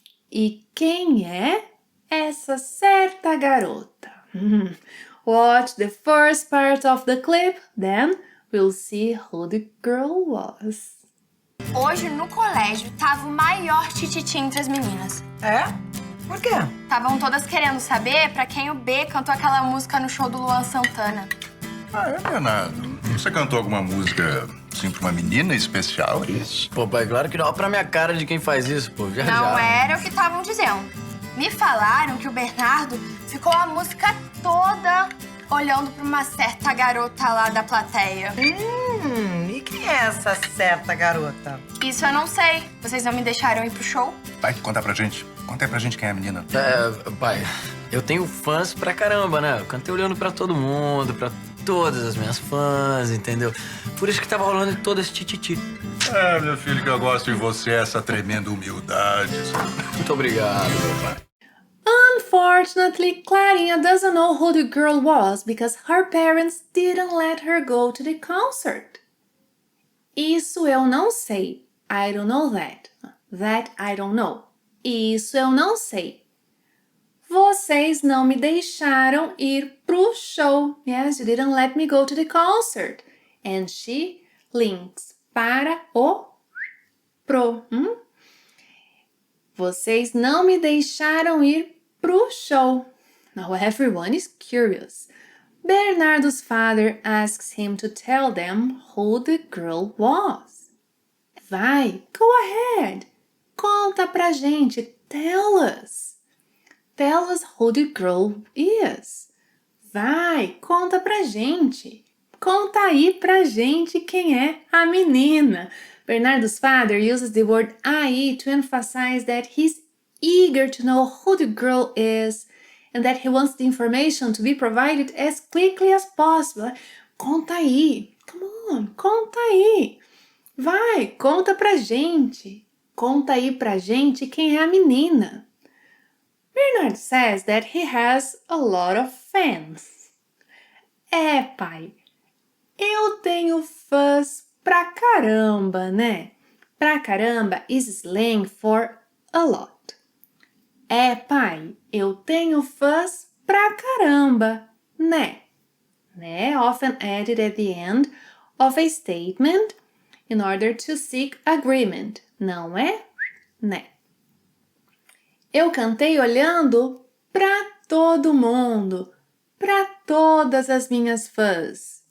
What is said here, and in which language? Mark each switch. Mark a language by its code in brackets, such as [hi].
[pt] E quem é essa certa garota? Watch the first part of the clip, then we'll see who the girl was. Hoje, no colégio, tava o maior tititi entre as meninas. É? Por quê? Estavam todas querendo saber pra quem o B cantou aquela música no show do Luan Santana. Ah, é, Leonardo? Você cantou alguma música, assim, pra uma menina especial, é isso? Pô, pai, claro que não. Olha pra minha cara de quem faz isso, pô. Já, Não já. era o que estavam dizendo. Me falaram que o Bernardo ficou a música toda olhando pra uma certa garota lá da plateia. E quem é essa certa garota? Isso eu não sei. Vocês não me deixaram ir pro show? Vai, conta pra gente. Conta aí pra gente quem é a menina. Pai, eu tenho fãs pra caramba, né? Eu cantei olhando pra todo mundo, pra todas as minhas fãs, entendeu? Por isso que tava rolando todo esse tititi. É, meu filho, que eu gosto de você, essa tremenda humildade. Muito obrigado, meu pai. [en] Unfortunately, Clarinha doesn't know who the girl was because her parents didn't let her go to the concert. [pt] Isso eu não sei. [en] I don't know that. That I don't know. [pt] Isso eu não sei. Vocês não me deixaram ir pro show. [en] Yes, you didn't let me go to the concert. And she links para o pro. [pt] Vocês não me deixaram ir pro show. [en] Now everyone is curious. Bernardo's father asks him to tell them who the girl was. [pt] Vai, [en] go ahead. [pt] Conta pra gente. [en] Tell us. Tell us who the girl is. [pt] Vai, conta pra gente. Conta aí pra gente quem é a menina. [en] Bernardo's father uses the word aí to emphasize that he's eager to know who the girl is and that he wants the information to be provided as quickly as possible. [pt] Conta aí. [en] Come on, [pt] conta aí. Vai, conta pra gente. Conta aí pra gente quem é a menina. [en] Bernard says that he has a lot of fans. [pt] É, pai, eu tenho fãs pra caramba, né? [en] Pra caramba is slang for a lot. [pt] É, pai, eu tenho fãs pra caramba, né? Né? [en] Often added at the end of a statement in order to seek agreement. [pt] Não é? Né? Eu cantei olhando pra todo mundo, pra todas as minhas fãs.